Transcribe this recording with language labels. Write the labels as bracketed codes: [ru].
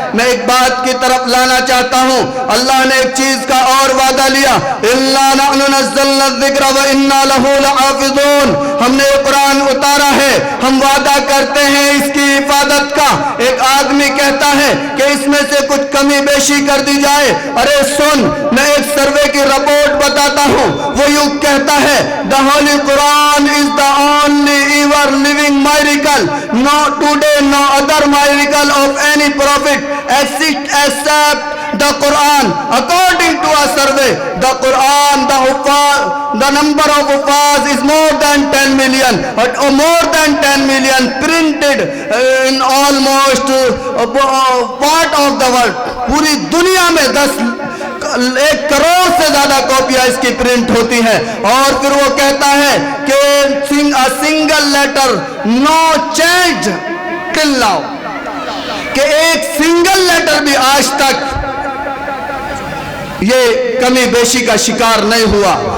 [ur] میں ایک بات کی طرف لانا چاہتا ہوں, اللہ نے ایک چیز کا اور وعدہ لیا, [ar] اِنَّا نَحْنُ نَزَّلْنَا الذِّكْرَ وَإِنَّا لَهُ لَحَافِظُونَ. [ur] ہم نے یہ قرآن اتارا ہے, ہم وعدہ کرتے ہیں اس کی حفاظت کا. ایک آدمی کہتا ہے کہ اس میں سے کچھ کمی بیشی کر دی جائے. ارے سن, میں ایک سروے کی رپورٹ بتاتا ہوں. وہ یوں کہتا ہے, [en] the Holy Quran is the only ever living miracle. No today, no other miracle of any prophet exists except the Quran. According to a survey, the Quran, the number of Hufaz is more than 10 million. More than 10 million printed in almost part of the world. [ur] پوری دنیا میں 1 کروڑ سے زیادہ کاپیاں اس کی print ہوتی ہیں. اور پھر وہ کہتا ہے کہ [en] a single letter no change till now, [ur] کہ ایک سنگل لیٹر بھی آج تک یہ کمی بیشی کا شکار نہیں ہوا.